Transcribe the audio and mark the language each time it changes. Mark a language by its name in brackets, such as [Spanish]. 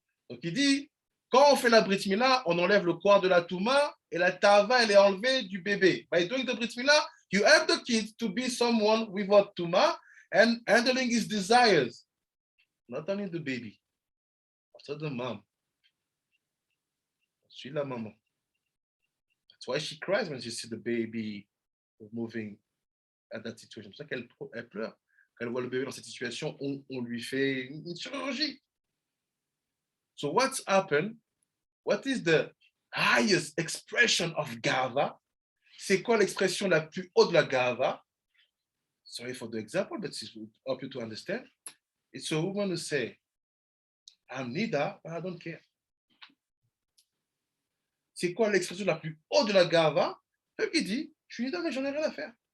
[French] Donc il dit, quand on fait la Brit Mila, on enlève le koar de la Touma et la Ta'ava, elle est enlevée du bébé. [English] By doing the Brit Mila, you help the kid to be someone without Touma and handling his desires. Not only the baby, also the mom. [French] Suis la maman. [English] That's why she cries when she sees the baby moving at that situation. [French] C'est pour ça qu'elle pleure. Quand elle voit le bébé dans cette situation, on lui fait une chirurgie. [English] So what's happened? What is the highest expression of Gava? [French] C'est quoi l'expression la plus haute de la Gava? [English] Sorry for the example, but it will help you to understand. It's a woman who say, I'm Nida, but I don't care. [French] C'est quoi l'expression la plus haute de la Gava? Celle qui dit, je suis Nida, mais j'en ai rien à faire.